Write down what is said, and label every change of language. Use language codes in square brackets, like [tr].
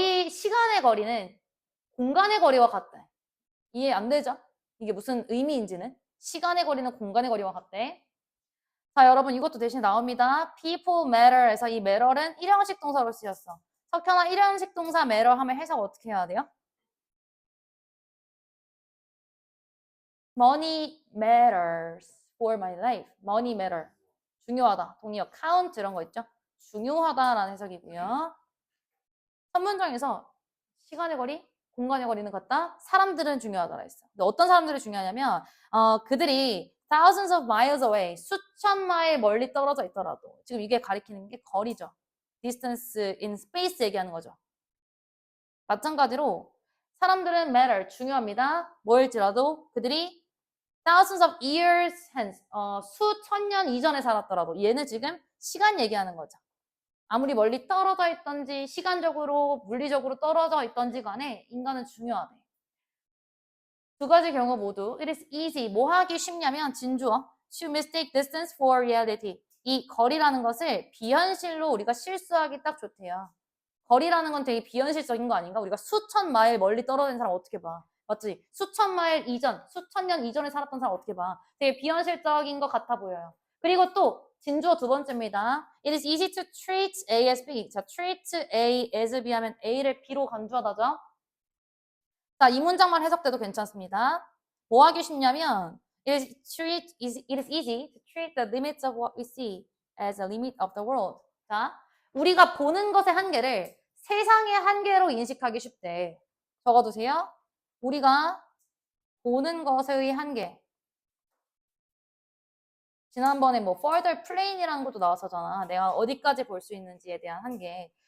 [ko] 시간의 거리는 공간의 거리와 같대. 이해 안 되죠? 이게 무슨 의미인지는. 시간의 거리는 공간의 거리와 같대. 자, 여러분 이것도 대신 나옵니다. [en] people matter [ko] 에서 이 matter은 일형식 동사로 쓰였어. 석현아, 일형식 동사 matter 하면 해석 어떻게 해야 돼요? [en] Money matters for my life. Money matter. [ko] 중요하다. 동의어 count 이런 거 있죠? 중요하다라는 해석이고요. 첫 문장에서 시간의 거리, 공간의 거리는 같다. 사람들은 중요하다라 했어. 근데 어떤 사람들이 중요하냐면 그들이 [en] thousands of miles away, [ko] 수천 마일 멀리 떨어져 있더라도 지금 이게 가리키는 게 거리죠. [en] distance in space [ko] 얘기하는 거죠. 마찬가지로 사람들은 matter, 중요합니다. 뭐일지라도 그들이 [en] thousands of years hence, [ko] 수천 년 이전에 살았더라도 얘는 지금 시간 얘기하는 거죠. 아무리 멀리 떨어져 있던지 시간적으로 물리적으로 떨어져 있던지 간에 인간은 중요하대. 두 가지 경우 모두 [en] it is easy, [ko] 뭐 하기 쉽냐면 진주어 [en] to mistake distance for reality. [ko] 이 거리라는 것을 비현실로 우리가 실수하기 딱 좋대요. 거리라는 건 되게 비현실적인 거 아닌가? 우리가 수천 마일 멀리 떨어진 사람 어떻게 봐? 맞지? 수천 마일 이전, 수천 년 이전에 살았던 사람 어떻게 봐? 되게 비현실적인 것 같아 보여요. 그리고 또 진주어 두 번째입니다. [en] It is easy to treat A as B. [ko] 자, [en] treat A as B [ko] 하면 A를 B로 간주하다죠. 자, 이 문장만 해석돼도 괜찮습니다. 뭐 하기 쉽냐면 [en] it is easy to treat the limits of what we see as a limit of the world. [ko] 자, 우리가 보는 것의 한계를 세상의 한계로 인식하기 쉽대. 적어두세요. 우리가 보는 것의 한계. 지난번에 뭐 further plane이라는 것도 나왔었잖아. 내가 어디까지 볼 수 있는지에 대한 한계.